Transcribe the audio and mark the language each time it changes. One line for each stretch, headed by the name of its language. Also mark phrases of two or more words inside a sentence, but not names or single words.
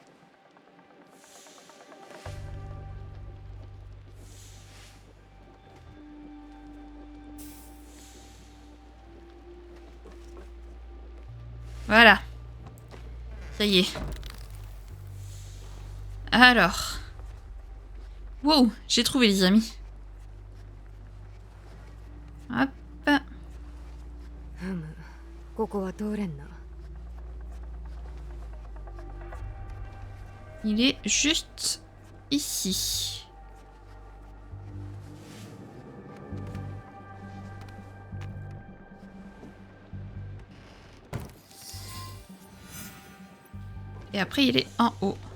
French: Voilà. Ça y est. Alors. Wow, j'ai trouvé les amis. Hop.
Japanese: ここは通れんな。
French: Il est juste ici. Et après, il est en haut.